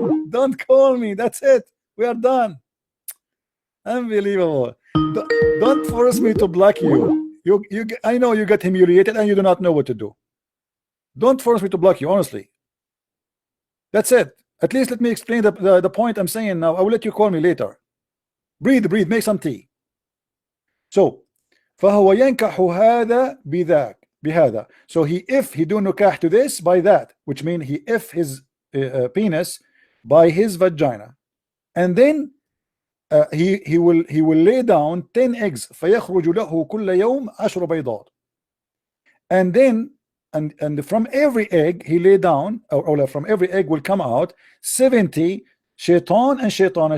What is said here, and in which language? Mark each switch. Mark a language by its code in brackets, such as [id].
[en] Don't call me. That's it. We are done. Unbelievable. Don't force me to block you. I know you got humiliated and you do not know what to do. Don't force me to block you, honestly. That's it. At least let me explain the point I'm saying now. I will let you call me later. Breathe, make some tea. [ar] So, فهو ينكح هذا بذاك بهذا. [en] So if he do nikah to this by that, which means he if his penis by his vagina. and then he will lay down 10 eggs. [ar] فيخرج له كل يوم 10 بيضات. [en] And then and from every egg he lay down, or from every egg will come out 70 shaitan and shaitana.